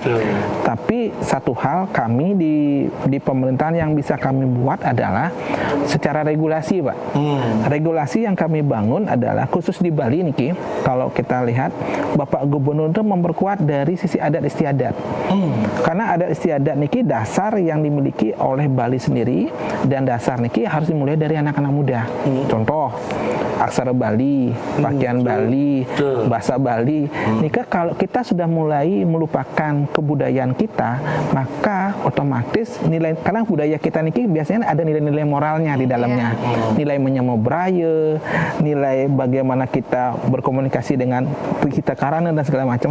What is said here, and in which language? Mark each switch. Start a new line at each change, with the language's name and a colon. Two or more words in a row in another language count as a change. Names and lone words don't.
Indonesian: Tapi satu hal kami di pemerintahan yang bisa kami buat adalah secara regulasi, Pak. Regulasi yang kami bangun adalah khusus di Bali niki, kalau kita lihat Bapak Gubernur itu memperkuat dari sisi adat istiadat. Karena adat istiadat niki dasar yang dimiliki oleh Bali sendiri, dan dasar niki harus dimulai dari anak-anak muda. Contoh aksara Bali, pakaian Bali, bahasa Bali. Nika kalau kita sudah mulai melupakan kebudayaan kita, maka otomatis nilai, karena budaya kita niki biasanya ada nilai-nilai moralnya di dalamnya. Nilai menyemobraya, nilai bagaimana kita berkomunikasi dengan kita karana dan segala macam.